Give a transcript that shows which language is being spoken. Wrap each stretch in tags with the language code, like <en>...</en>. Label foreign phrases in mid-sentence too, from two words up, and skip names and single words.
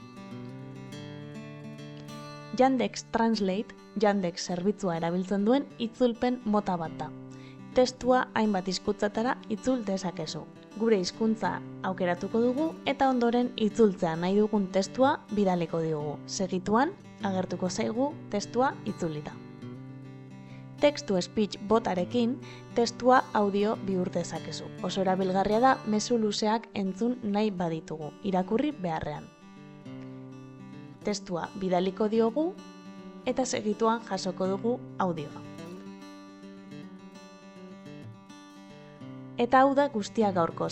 <eu>Yandex Translate, Yandex zerbitzua erabiltzen duen itzulpen mota bat da. Testua hainbat hizkuntzatara itzul dezakezu. Gure hizkuntza aukeratuko dugu eta ondoren itzultzea nahi dugun testua bidaliko diogu. Segituan agertuko zaigu testua itzulita.</eu> <en>Text-to-speech</en> <eu>botarekin testua audio bihur dezakezu. Oso erabilgarria da mezu luzeak entzun nahi baditugu, irakurri beharrean. Testua bidaliko diogu eta segituan jasoko dugu audioa. Eta hau da guztia gaurkoz.</eu>